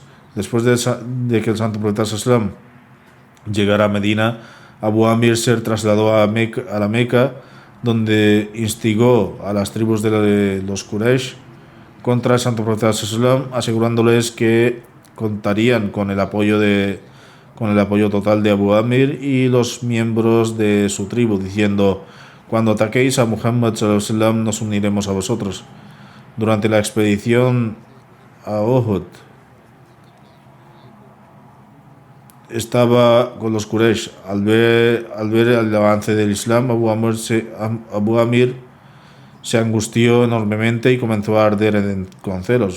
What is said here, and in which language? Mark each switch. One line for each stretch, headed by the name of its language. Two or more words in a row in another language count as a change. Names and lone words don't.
Spanish: Después de que el santo profeta Sallam llegara a Medina, Abu Amir se trasladó a la Meca, donde instigó a las tribus de los Quraysh contra el santo profeta Sallam, asegurándoles que contarían con el apoyo total de Abu Amir y los miembros de su tribu, diciendo: cuando ataquéis a Muhammad sallam, nos uniremos a vosotros. Durante la expedición a Uhud, estaba con los Quraysh. Al ver el avance del Islam, Abu Amir se angustió enormemente y comenzó a arder con celos.